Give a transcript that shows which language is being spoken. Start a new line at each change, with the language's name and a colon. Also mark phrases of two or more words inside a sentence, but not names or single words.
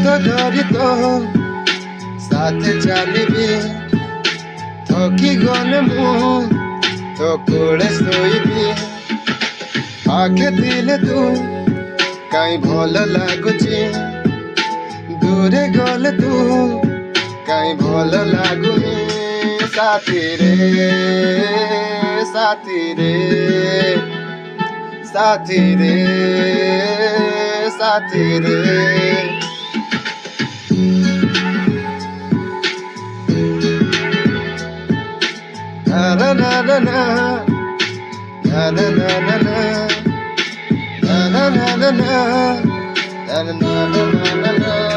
Odia: ଧରି ତୋ ସାଥେ ଚାଲିବି ଥକି ଗଲେ ମୁଁ ତୋ କୋଳେ ଶୋଇବି ପାଖେ ଥିଲେ ତୁ କାଇଁ ଭଲ ଲାଗୁଛି ଦୂରେ ଗଲେ ତୁ କାଇଁ ଭଲ ଲାଗୁନି
Hindi: साथी रे साथी रे साथी रे साथी रे na na na na na na na na na na na na na na na na.